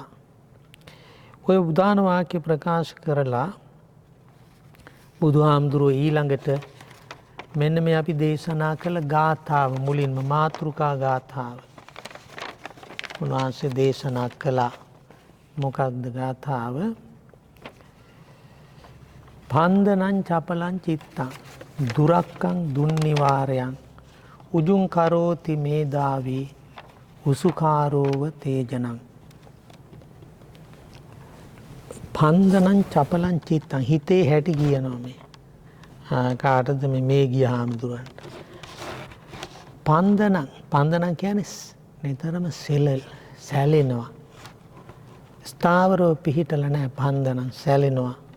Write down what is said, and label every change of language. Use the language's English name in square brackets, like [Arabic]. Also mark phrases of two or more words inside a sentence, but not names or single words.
[Sinhala] ඔය උදාන වාක්‍ය ප්‍රකාශ කරලා බුදුහාමුදුරුවෝ ඊළඟට මෙන්න මේ අපි දේශනා කළ ගාථාව, මුලින්ම මාතෘකා ගාථාව උන්වහන්සේ දේශනා කළා. මොකක්ද ගාථාව? [Pali] පන්දනං චපලං චිත්තං දුරක්කං දුන්නිවාරයන් උජුං කරෝති මේදාවී උසුකාරෝව තේජනං. පන්දනං චපලං චිත්තං [Sinhala] හිතේ හැටි කියනවා මේ. කාටද මේ ගිය හාමුදුරන්ට. පන්දනම් කියන්නේ නිතරම සැලෙනවා. ස්ථාවරව පිහිටල නැහැ පන්දනම් සැලෙනවා.